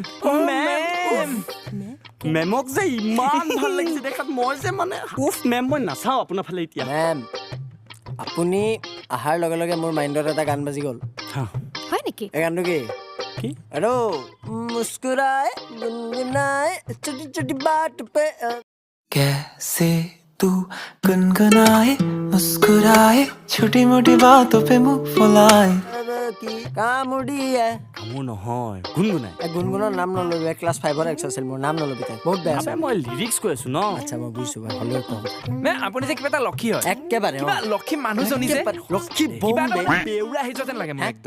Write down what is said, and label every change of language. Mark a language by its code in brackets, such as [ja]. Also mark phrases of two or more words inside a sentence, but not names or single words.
[as] মেম মেমক যে ইমান ভাল লাগিছে দেখাত মই যে মানে উফ মেম মই নাচাওঁ আপোনাৰ ফালে এতিয়া মেম আপুনি আহাৰ লগে লগে মোৰ মাইণ্ডত এটা গান বাজি গ'ল হয় নেকি? এই গানটো কি কি [hi] আৰু मुस्कुराए गुनगुनाए छोटी छोटी बात पे कैसे तू गुनगुनाए मुस्कुराए छोटी मोटी बातों पे मुंह फुलाए [as] কি কামুৰিয়ে মোৰ নহয় গুণগুণাই এই গুণগুণৰ নাম নল'বি ক্লাছ 5ৰ এক্স আছিল মোৰ নাম নল'বি তাই বহুত বেয়া আছে মই লিৰিক্স কৈ আছো ন আচ্ছা মই বুজিছো বাৰু হ'লেও কওঁ मैं আপুনি যে কিবা এটা লক্ষী হয় একেবাৰে কিবা লক্ষী মানুহজনী যে লক্ষী কিবা এটা বম্বে বেউৰা আহিছে যেন লাগে মোৰ একদম